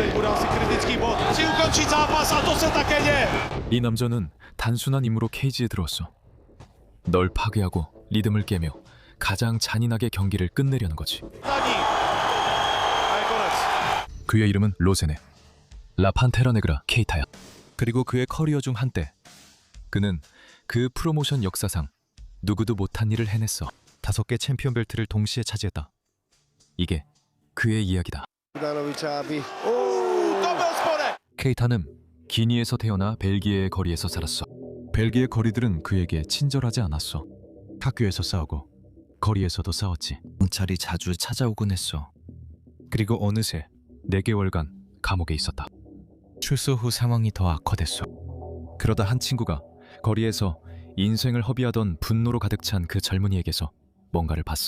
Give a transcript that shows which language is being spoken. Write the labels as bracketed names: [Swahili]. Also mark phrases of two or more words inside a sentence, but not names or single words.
[Czech] bude asi kritický bod. Chci ukončit zápas a to se také děje. [Korean] 이 남자는 단순한 임무로 케이지에 들어왔어. 널 파괴하고 리듬을 깨며 가장 잔인하게 경기를 끝내려는 거지. [Czech] Zadní. A je konec. [Korean] 그의 이름은 로제네. 라 판테라 네그라 케이타야. 그리고 그의 커리어 중 한때 그는 그 프로모션 역사상 누구도 못한 일을 해냈어. 5개 챔피언 벨트를 동시에 차지했다. 이게 그의 이야기다. [Czech] To byl spodek. [Korean] 케이타는 기니에서 태어나 벨기에의 거리에서 자랐어. 벨기에 거리들은 그에게 친절하지 않았어. 학교에서 싸우고 거리에서도 싸웠지. 경찰이 자주 찾아오곤 했어. 그리고 어느새 4개월간 감옥에 있었다. 출소 후 상황이 더 악화됐어. 그러다 한 친구가 거리에서 인생을 허비하던 분노로 가득 찬 그 젊은이에게서 뭔가를 봤어.